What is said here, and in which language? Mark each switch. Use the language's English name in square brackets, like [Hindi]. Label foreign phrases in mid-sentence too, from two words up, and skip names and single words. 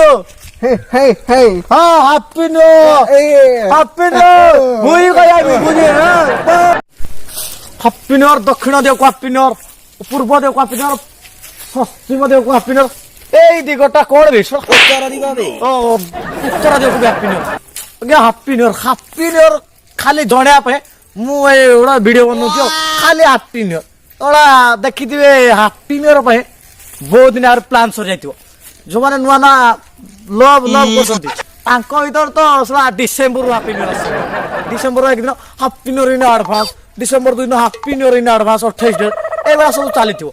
[Odia] হ্যাঁ [English] Happy New Year, Happy New Year [Odia] ବୁଝି କହିବି ବୁଝି। [English] Happy New Year [Odia] ଦକ୍ଷିଣ ଦେବକୁ [English] Happy New Year, [Odia] ପୂର୍ବ ଦେବକୁ [English] Happy New Year, [Odia] ପଶ୍ଚିମ ଦେବକୁ [English] Happy New Year. [Odia] ଏଇ ଦିଗଟା କୋନ୍ ବେଶ ଉତ୍ତର ଦିବେ। ଓ ଉତ୍ତର ଦେବକୁ [English] Happy New Year. Happy New Year, Happy New Year [Odia] খালি জଣେଇବା ପାଇଁ ମୁଁ ଏଗୁଡ଼ା ଭିଡିଓ ବନଉଛି। ଖାଲି [English] Happy New Year [Odia] ଏଗୁଡ଼ା ଦେଖିଥିବେ। [English] Happy New Year [Odia] ପାଇଁ ବହୁତ ଦିନ ଆହୁରି ପ୍ଲାନ୍ ସରିଯାଇଥିବ। ଯୋଉମାନେ ନୂଆ ନୂଆ ଲଭ୍ କରୁଛନ୍ତି ତାଙ୍କ ଭିତରେ ତ ସେଟା ଡିସେମ୍ବରରୁ [English] Happy New Year [Odia] ଆସିବ। ଡିସେମ୍ବର 1 ଦିନ [English] Happy New Year in advance, [Odia] ଡିସେମ୍ବର 2 ଦିନ [English] Happy New Year in advance [Odia] 28 ଡେଟ୍ ଏଇଭଳିଆ ସବୁ ଚାଲିଥିବ।